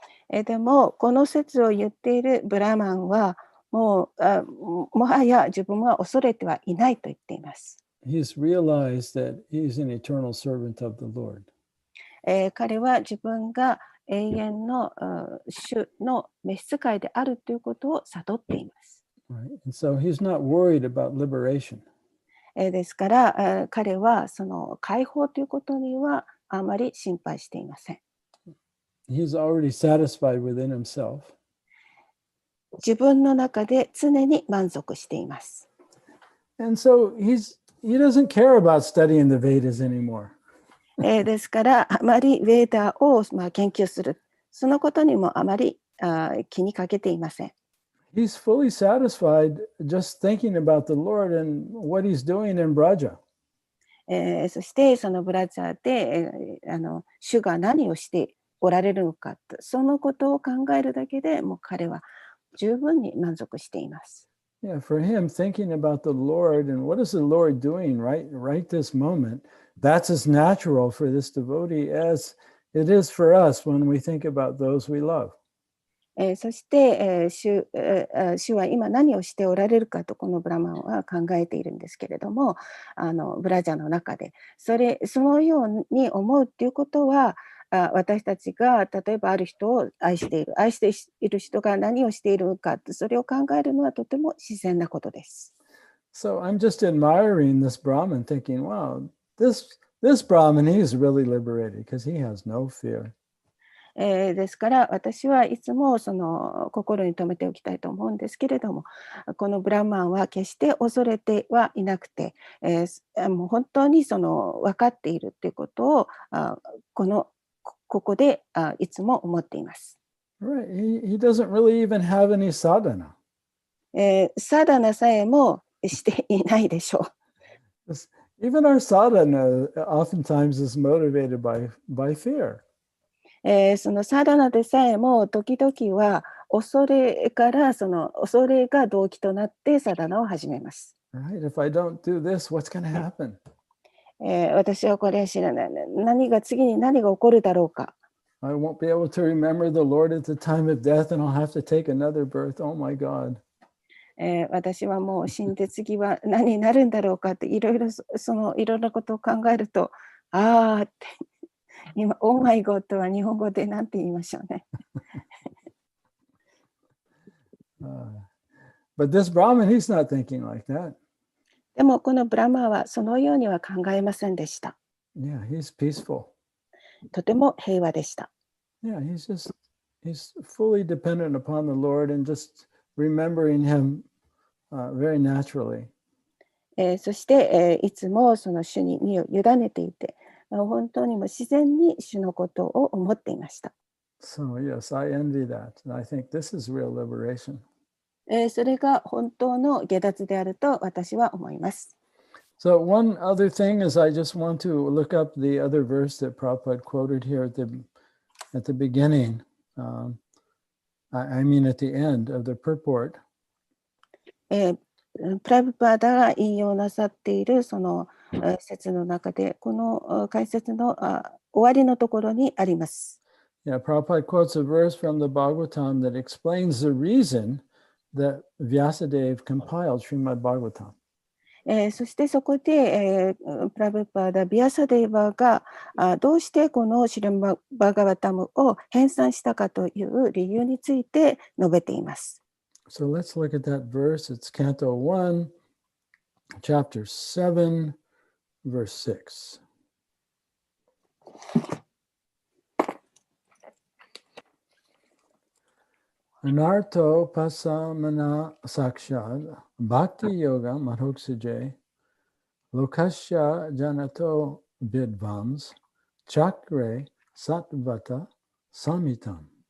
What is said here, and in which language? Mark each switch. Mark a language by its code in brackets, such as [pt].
[ja] でもこの説を言っているブラマンはもはや自分は恐れてはいないと言っています。 [en] He's realized that he's an eternal servant of the Lord. [ja] 彼は自分が永遠の主の召使いであるということを悟っています。 [en] Right? And so he's not worried about liberation. [ja] ですから彼はその解放ということにはあまり心配していません。 [en] He's already satisfied within himself. [ja] 自分の中で常に満足しています。 [en] And so he doesn't care about studying the Vedas anymore. [ja] ですからあまりヴェーダを研究する、そのことにもあまり気にかけていません。 [en] He's fully satisfied just thinking about the Lord and what he's doing in Braja. [ja] そしてそのブラジャーで主が何をしておられるのか、そのことを考えるだけでもう彼は十分に満足しています。 [en] Yeah, for him, thinking about the Lord and what is the Lord doing right this moment, that's as natural for this devotee as it is for us when we think about those we love. [ja] そして、主は今何をしておられるかとこのブラマンは考えているんですけれども、ブラジャーの中でそのように思うっていうことは、私たちが例えばある人を愛している人が何をしているのか、それを考えるのはとても自然なことです。 [en] So I'm just admiring this Brahmin, thinking, wow, this Brahmin, he's really liberated because he has no fear. [ja] ですから私はいつもその心に留めておきたいと思うんですけれども、このブラマンは決して恐れてはいなくて、もう本当にその分かっているということをここでいつも思っています。 [en] Right. He doesn't really even have any sadhana. [ja] サダナさえもしていないでしょう。 [en] Even our sadhana oftentimes is motivated by fear. [ja] そのサダナでさえも時々は恐れからその恐れが動機となってサダナを始めます。 [en] Right? If I don't do this, what's going to happen? [ja] 私はこれ知らない。次に何が起こるだろうか。 [en] I won't be able to remember the Lord at the time of death and I'll have to take another birth. Oh my God. [ja] 私はもう死んで次は何になるんだろうかっていろいろなことを考えると、ああって今、オーマイゴッドは日本語で何て言いましょうね。 [en] But this Brahmin, he's not thinking like that. [ja] でもこのブラマーはそのようには考えませんでした。 [en] Yeah, he's peaceful. [ja] とても平和でした。 [en] Yeah, he's fully dependent upon the Lord and just remembering him very naturally. [ja] そして、いつもその主に身を委ねていて、本当にも自然に主のことを思っていました。 [en] So yes, I envy that. And I think this is real liberation. [ja] それが本当の下脱であると私は思います。 [en] So one other thing is I just want to look up the other verse that Prabhupada quoted here at the beginning. I mean at the end of the purport. [ja] プラブパーダが引用なさっているその説の中でこの解説の終わりのところにあります。 [en] Yeah, Prabhupada quotes a verse from the Bhagavatam that explains the reason that Vyasadeva compiled Srimad Bhagavatam. [ja] そしてそこで、プラブパーダ・ビアサデーバーがどうしてこのシリマバガワタムを編纂したかという理由について述べています。 [en] So let's look at that verse. It's Canto 1, Chapter 7, verse 6. [sa] Anarto pasamana sakshad bhakti yoga madhoksuje lokasya janato vidvams chakre satvata samitam.